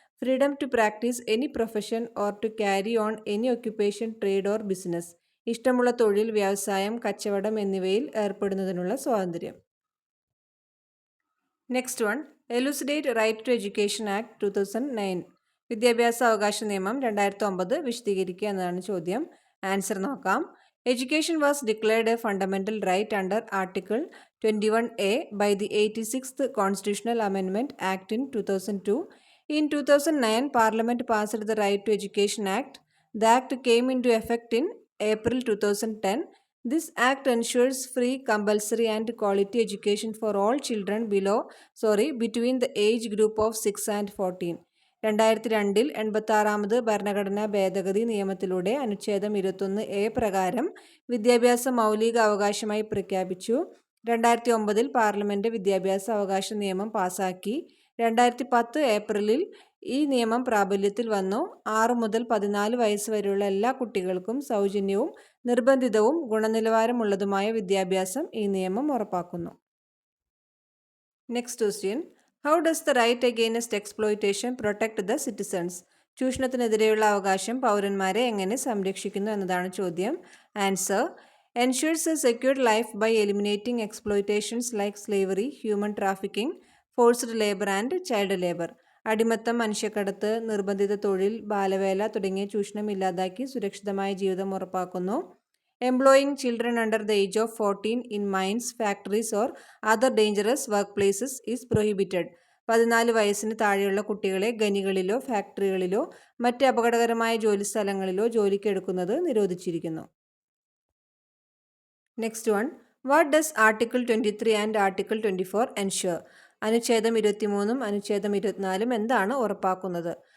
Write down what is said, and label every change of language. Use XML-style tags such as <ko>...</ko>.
<en>freedom to practise any profession or to carry on any occupation, trade or business,</en> <ml>ഇഷ്ടമുള്ള തൊഴിൽ, വ്യവസായം, കച്ചവടം എന്നിവയിൽ ഏർപ്പെടുന്നതിനുള്ള സ്വാതന്ത്ര്യം.</ml> <en>Next one. Elucidate right to education act 2009.</en> <ml>വിദ്യാഭ്യാസ അവകാശ നിയമം 2009 വിശദീകരിക്കുക എന്നതാണ് ചോദ്യം. ആൻസർ നോക്കാം.</ml> <en>Education was declared a fundamental right under Article 21A by the 86th Constitutional Amendment Act in 2002. In 2009, Parliament passed the Right to Education Act. The Act came into effect in April 2010. This Act ensures free, compulsory and quality education for all children between the age group of 6 and 14.</en> <ml>2002 86ാമത് ഭരണഘടനാ ഭേദഗതി നിയമത്തിലൂടെ അനുച്ഛേദം 21A പ്രകാരം വിദ്യാഭ്യാസ മൗലിക അവകാശമായി പ്രഖ്യാപിച്ചു. 2009 parliament വിദ്യാഭ്യാസ അവകാശ നിയമം പാസാക്കി. 2010 ഏപ്രിലിൽ ഈ നിയമം പ്രാബല്യത്തിൽ വന്നു. 6 മുതൽ 14 വയസ്സ് വരെയുള്ള എല്ലാ കുട്ടികൾക്കും സൗജന്യവും നിർബന്ധിതവും ഗുണനിലവാരമുള്ളതുമായ വിദ്യാഭ്യാസം ഈ നിയമം ഉറപ്പാക്കുന്നു.</ml> <en>Next question. How does the right against exploitation protect the citizens?</en> <ml>ചൂഷണത്തിനെതിരെയുള്ള അവകാശം പൗരന്മാരെ എങ്ങനെ സംരക്ഷിക്കുന്നു എന്നതാണ് ചോദ്യം. Answer.</ml> <en>Ensures a secured life by eliminating exploitations like slavery, human trafficking, forced labour and child labour.</en> <ml>അടിമത്തം, മനുഷ്യക്കടത്ത്, നിർബന്ധിത തൊഴിൽ, ബാലവേല തുടങ്ങിയ ചൂഷണം ഇല്ലാതാക്കി സുരക്ഷിതമായ ജീവിതം ഉറപ്പാക്കുന്നു.</ml> <en>Employing children under the age of 14 in mines, factories or other dangerous workplaces is prohibited.</en> <ml>14 വയസ്സിന് താഴെയുള്ള കുട്ടികളെ ഖനികളിലോ ഫാക്ടറികളിലോ മറ്റ് അപകടകരമായ ജോലിസ്ഥലങ്ങളിലോ ജോലിക്കെടുക്കുന്നത് നിരോധിച്ചിരിക്കുന്നു.</ml> <en>Next one. What does article 23 and article 24 ensure?</en> <ml>അനുച്ഛേദം 23 അനുച്ഛേദം 24 എന്താണ് ഉറപ്പാക്കുന്നത്?</ml>